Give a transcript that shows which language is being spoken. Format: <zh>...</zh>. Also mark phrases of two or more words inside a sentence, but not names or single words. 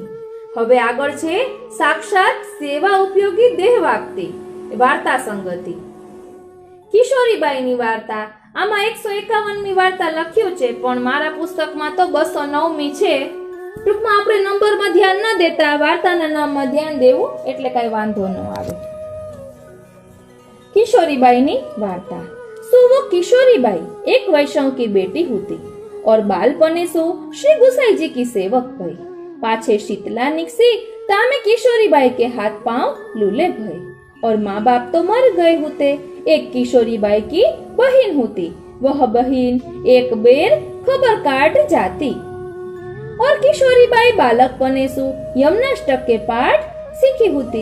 <gu>હવે આગળ છે સાક્ષાત સેવા ઉપયોગી દેહ વાપ્તિ વાર્તા સંગતિ. કિશોરીબાઈની વાર્તા. આમાં 151મી વાર્તા લખ્યું છે, પણ મારા પુસ્તકમાં તો 209મી છે. ટૂંકમાં આપણે નંબરમાં ધ્યાન ન દેતા વાર્તાના નામમાં ધ્યાન દેવું એટલે કઈ વાંધો ન આવે.</gu> <bra>किशोरीबाई वार्ता। सो वो किशोरीबाई एक वैष्णव की बेटी होती और बालपने सो श्री गुसाई जी की सेवक भई। पाछे शीतला निकसी तामे किशोरीबाई के हाथ पांव लूले भय और माँ बाप तो मर गए होते। एक किशोरीबाई की बहन होती, वह बहन एक बेर खबर काट जाती और किशोरीबाई बालकपने सु यमनाष्टक के पाठ सीखी होती।</bra>